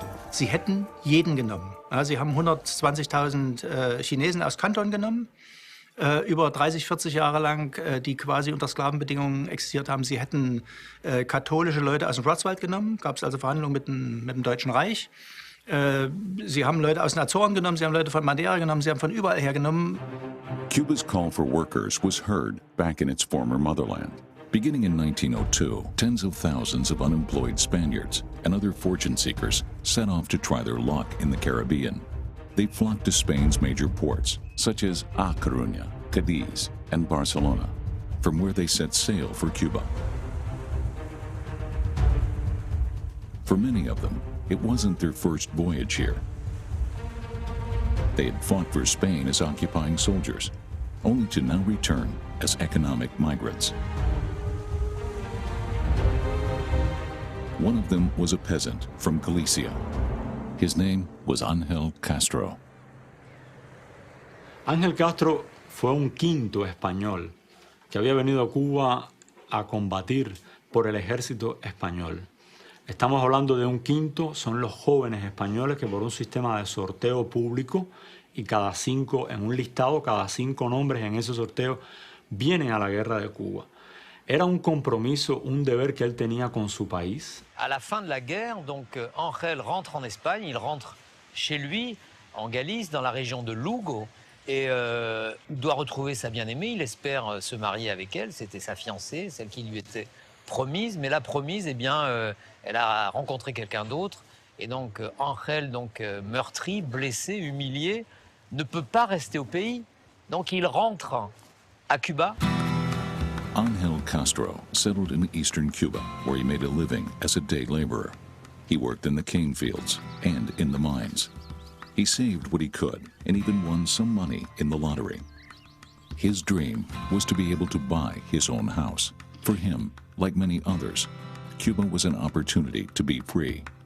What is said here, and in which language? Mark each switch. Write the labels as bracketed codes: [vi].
[de] Sie hätten jeden genommen. Ja, sie haben 120.000 Chinesen aus Kanton genommen, über 30, 40 Jahre lang, die quasi unter Sklavenbedingungen existiert haben. Sie hätten katholische Leute aus dem Schwarzwald genommen, gab es also Verhandlungen mit dem Deutschen Reich. Sie haben Leute aus den Azoren genommen, sie haben Leute von Madeira genommen, sie haben von überall her genommen. [en] Cuba's call for workers was heard back in its former motherland. Beginning in 1902, tens of thousands of unemployed Spaniards and other fortune seekers set off to try their luck in the Caribbean. They flocked to Spain's major ports, such as A Coruña, Cadiz, and Barcelona, from where they set sail for Cuba. For many of them, it wasn't their first voyage here. They had fought for Spain as occupying soldiers, only to now return as economic migrants. One of them was a peasant from Galicia. His name was Ángel Castro. [es] Ángel Castro fue un quinto español que había venido a Cuba a combatir por el ejército español. Estamos hablando de un quinto, son los jóvenes españoles que por un sistema de sorteo público y cada 5 en un listado, cada 5 nombres en ese sorteo vienen a la guerra de Cuba. Era un compromiso, un deber que él tenía con su país. [fr] À la fin de la guerre, donc Ángel rentre en Espagne, il rentre chez lui, en Galice, dans la région de Lugo, et il doit retrouver sa bien-aimée, il espère se marier avec elle, c'était sa fiancée, celle qui lui était promise, mais la promise, eh bien, elle a rencontré quelqu'un d'autre, et donc Ángel, meurtri, blessé, humilié, ne peut pas rester au pays, donc il rentre à Cuba. [en] Ángel Castro settled in eastern Cuba, where he made a living as a day laborer. He worked in the cane fields and in the mines. He saved what he could and even won some money in the lottery. His dream was to be able to buy his own house. For him, like many others, Cuba was an opportunity to be free.